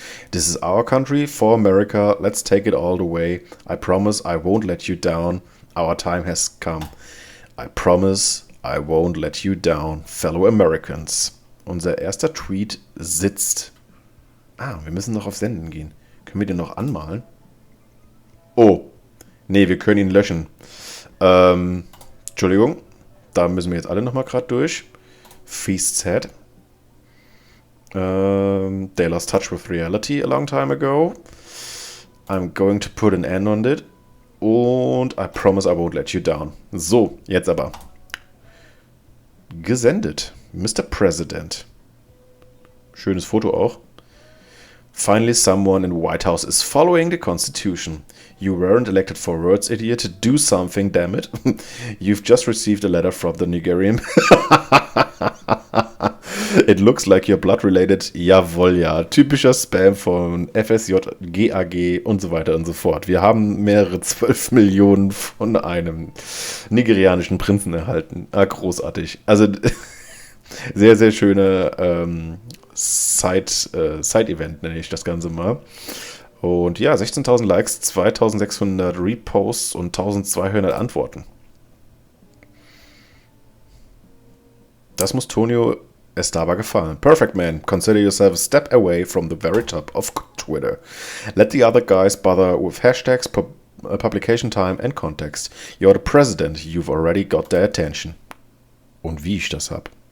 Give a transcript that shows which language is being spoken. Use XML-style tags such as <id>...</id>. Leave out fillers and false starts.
<en>This is our country, for America. Let's take it all the way. I promise I won't let you down. Our time has come. I promise I won't let you down, fellow Americans.</en> <de>Unser erster Tweet sitzt. Wir müssen noch auf Senden gehen. Können wir den noch anmalen? Oh. Nee, wir können ihn löschen. Entschuldigung. Da müssen wir jetzt alle nochmal gerade durch.</de> <en>Feast's head. They lost touch with reality a long time ago. I'm going to put an end on it. Und I promise I won't let you down.</en> <de>So, jetzt aber. Gesendet.</de> <en>Mr. President.</en> <de>Schönes Foto auch.</de> <en>Finally, someone in the White House is following the Constitution. You weren't elected for words, idiot. Do something, damn it. You've just received a letter from the Nigerian. It looks like you're blood-related.</en> <de>Jawohl, ja. Typischer Spam von FSJ, GAG und so weiter und so fort. Wir haben mehrere 12 Millionen von einem nigerianischen Prinzen erhalten. Großartig. Also sehr, sehr schöne Side-Event nenne ich das Ganze mal. Und ja, 16.000 Likes, 2.600 Reposts und 1.200 Antworten. Das muss Tonio Estaba gefallen.</de> <en>Perfect, man. Consider yourself a step away from the very top of Twitter. Let the other guys bother with hashtags, publication time and context. You're the president. You've already got their attention.</en> <de>Und wie ich das hab.</de>